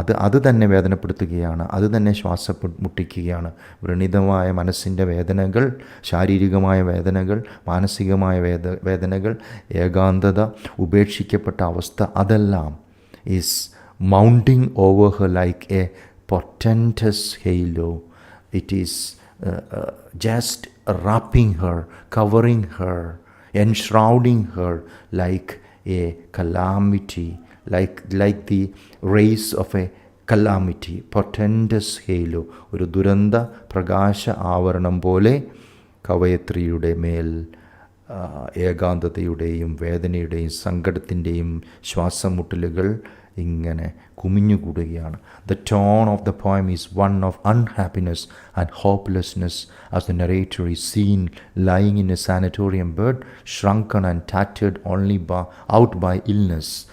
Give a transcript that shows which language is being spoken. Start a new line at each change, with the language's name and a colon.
Malayalam: അത് തന്നെ വേദനപ്പെടുത്തുകയാണ്, അത് തന്നെ മുട്ടിക്കുകയാണ്. വ്രണിതമായ മനസ്സിൻ്റെ വേദനകൾ, ശാരീരികമായ വേദനകൾ, മാനസികമായ വേദനകൾ, ഏകാന്തത, ഉപേക്ഷിക്കപ്പെട്ട അവസ്ഥ, അതെല്ലാം
English: Is mounting over her like a portentous halo. It is just wrapping her, covering her, enshrouding her like a calamity, like the rays of a calamity.
Malayalam: Portentous halo, ഒരു ദുരന്ത പ്രകാശ ആവരണം പോലെ കവയത്രിയുടെ മേൽ ഏകാന്തതയുടെയും വേദനയുടെയും സങ്കടത്തിൻ്റെയും ശ്വാസം മുട്ടലുകൾ ഇങ്ങനെ കുമിഞ്ഞുകൂടുകയാണ്.
English: The tone of the poem is one of unhappiness and hopelessness, as the narrator is seen lying in a sanatorium bed, shrunken and tattered only out by illness.